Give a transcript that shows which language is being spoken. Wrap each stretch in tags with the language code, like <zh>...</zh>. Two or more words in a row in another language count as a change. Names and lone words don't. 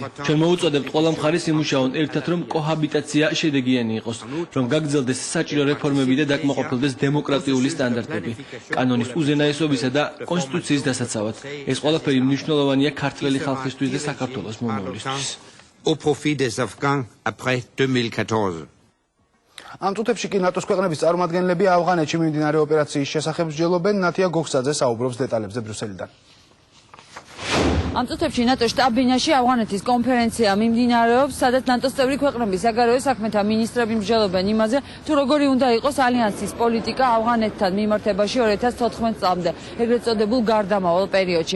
<ka>ჩვენ მოუწოდებთ ყველა მხარეს იმუშაონ ერთად, რომ კოჰაბიტაცია შედეგიანი იყოს, რომ გაგრძელდეს საჭირო რეფორმები და დაკმაყოფილდეს დემოკრატიული სტანდარტები, კანონის უზენაესობისა და კონსტიტუციის დასაცავად. ეს ყველაფერი მნიშვნელოვანია ქართველი ხალხისთვის და საქართველოს მომავლისთვის.</ka> <fr>Au profit des Afghans après 2014.</fr> <ka>ამ წუთებში კი ნატოს ქვეყნების წარმომადგენლები ავღანეთში მიმდინარე ოპერაციის შესახებ მსჯელობენ. ნათია გოგსაძე საუბრობს დეტალებზე ბრიუსელიდან. ამ წუთებში ნატო შტაბ-ბინაში ავღანეთის კონფერენცია მიმდინარეობს, სადაც ნატოს წევრი ქვეყნების საგარეო საქმეთა მინისტრები მსჯელობენ იმაზე, თუ როგორი უნდა იყოს ალიანსის პოლიტიკა ავღანეთთან მიმართებაში 2014 წლამდე, ეგრეთ წოდებულ გარდამავალ პერიოდში.</ka>